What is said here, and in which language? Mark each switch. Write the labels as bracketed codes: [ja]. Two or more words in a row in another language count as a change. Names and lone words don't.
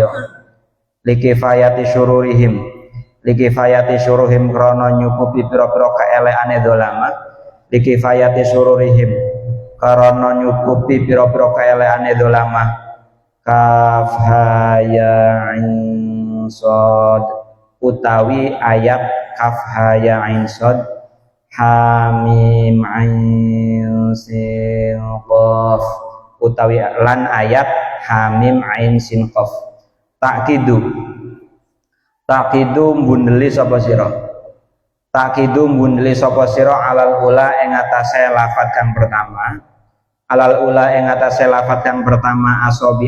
[ar] لكفاية شرورهم [jv] krana nyukupi pira-pira kaelekane dzolama. [ar] لكفاية شرورهم [jv] krana nyukupi pira-pira kaelekane dzolama. Kaf ha ya ain sad utawi ayat kaf ha ya ain sad hamim ain sin qaf utawi lan ayat hamim ain sin qaf. Takidu mbundeli sapa sira [ar] على الأولى [jv] ing atase lafaz kang pertama asobi